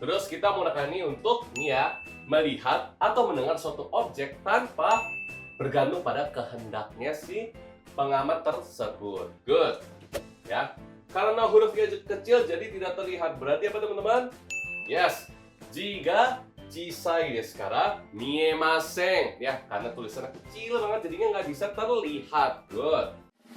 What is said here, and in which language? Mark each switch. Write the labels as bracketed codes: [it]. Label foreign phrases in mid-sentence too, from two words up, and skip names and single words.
[id] Terus kita menggunakan ini untuk nih ya, melihat atau mendengar suatu objek tanpa bergantung pada kehendaknya si pengamat tersebut. Good. Ya. Karena hurufnya kecil jadi tidak terlihat. Berarti apa teman-teman? [ja] Yes. 字が小さいですから見えません, [id] ya, karena tulisannya kecil banget jadinya nggak bisa terlihat. Good.